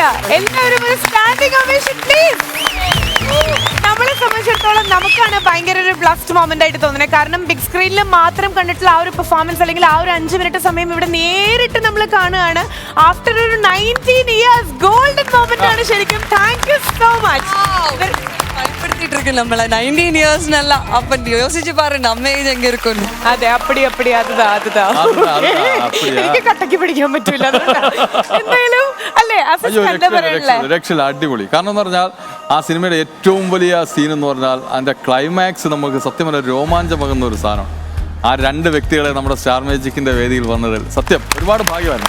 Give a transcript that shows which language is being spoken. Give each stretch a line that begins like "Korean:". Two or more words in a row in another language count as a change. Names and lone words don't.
Malayalam: എല്ലാവരും ഒരു
English: standing ovation please.
Malayalam: നമ്മളെ സംബന്ധിച്ചിടത്തോളം നമുക്കാണ് ഭയങ്കര ഒരു
English: blessed moment
Malayalam: ആയിട്ട് തോന്നുന്നത്. കാരണം
English: big screen
Malayalam: മാത്രം കണ്ടിട്ടുള്ള ആ ഒരു പെർഫോമൻസ് അല്ലെങ്കിൽ ആ ഒരു 5 മിനിറ്റ് സമയം ഇവിടെ നേരിട്ട് നമ്മൾ കാണുകയാണ്. ആഫ്റ്റർ ഒരു 19
English: years golden moment
Malayalam: ആണ് ശരിക്കും.
English: thank you so much.
Tamil: பயன்படுத்திட்டு இருக்கு நம்மள 19 இயர்ஸ்னல்ல அப்ப யோசிச்சு பாரு நம்ம ஏஜ் எங்க இருக்குன்னு.
Malayalam: അതെ അപ്പടി അതുതാ എനിക്ക് കട്ടക്ക് പിടിക്കാൻ പറ്റൂല. എന്തായാലും അല്ലേ എന്താ പറയണല്ലേ? രക്ഷയില്ല, അടിപൊളി. കാരണം എന്ന് പറഞ്ഞാൽ ആ സിനിമയുടെ ഏറ്റവും വലിയ സീൻ എന്ന് പറഞ്ഞാൽ അതിന്റെ ക്ലൈമാക്സ് നമുക്ക് സത്യം പറഞ്ഞാൽ രോമാഞ്ചമാകുന്ന ഒരു സാധനം. ആ 2 വ്യക്തികളെ നമ്മുടെ സ്റ്റാർ മാജിക്കിന്റെ വേദിയിൽ വന്നതിൽ സത്യം ഒരുപാട് ഭാഗ്യമാണ്.